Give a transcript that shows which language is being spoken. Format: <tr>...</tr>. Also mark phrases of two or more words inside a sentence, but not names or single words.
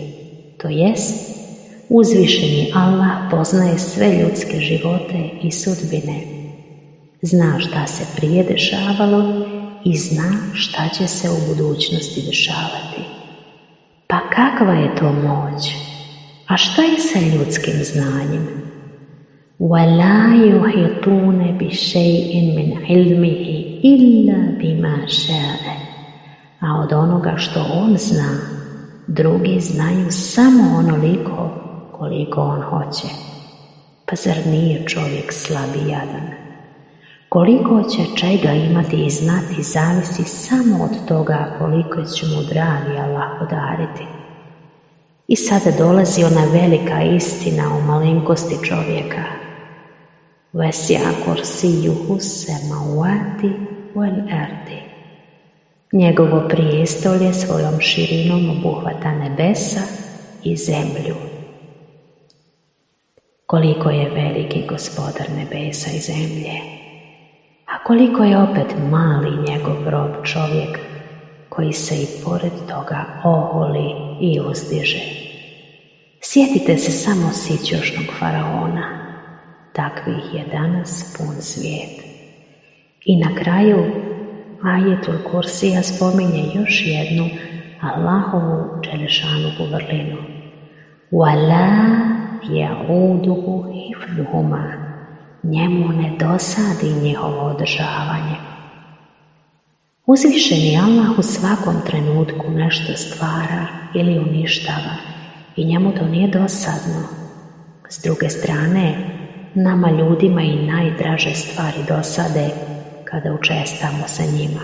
<bs>To jest, uzvišeni Allah poznaje sve ljudske živote i sudbine. Zna šta se prije dešavalo i zna šta će se u budućnosti dešavati. Pa kakva je to moć? A šta je sa ljudskim znanjem?</bs> <ar>وَلَا يُحِيطُونَ بِشَيْءٍ مِنْ عِلْمِهِ إِلَّا بِمَا شَاءَ.</ar> <bs>A od onoga što on zna, drugi znaju samo onoliko koliko on hoće. Pa zar nije čovjek slab i jadan? Koliko će čega imati i znati zavisi samo od toga koliko će mu dragi Allah podariti. I sada dolazi ona velika istina o malenkosti čovjeka.</bs> <ar>وَسِعَ كُرْسِيُّهُ السَّمَاوَاتِ وَالْأَرْضِ.</ar> <bs>Njegovo prijestolje svojom širinom obuhvata nebesa i zemlju. Koliko je veliki gospodar nebesa i zemlje, a koliko je opet mali njegov rob čovjek koji se i pored toga oholi i uzdiže. Sjetite se samo sićošnog faraona, takvih je danas pun svijet. I na kraju ajetul Kursija spominje još jednu Allahovu dželešanuhu vrlinu.</bs> <ar>وَلَا يَعُودُهُ حِفْظُهُمَا.</ar> <bs>Njemu ne dosadi njihovo održavanje. Uzvišeni Allah u svakom trenutku nešto stvara ili uništava i njemu to nije dosadno. S druge strane, nama ljudima i najdraže stvari dosade kada učestamo sa njima.</bs>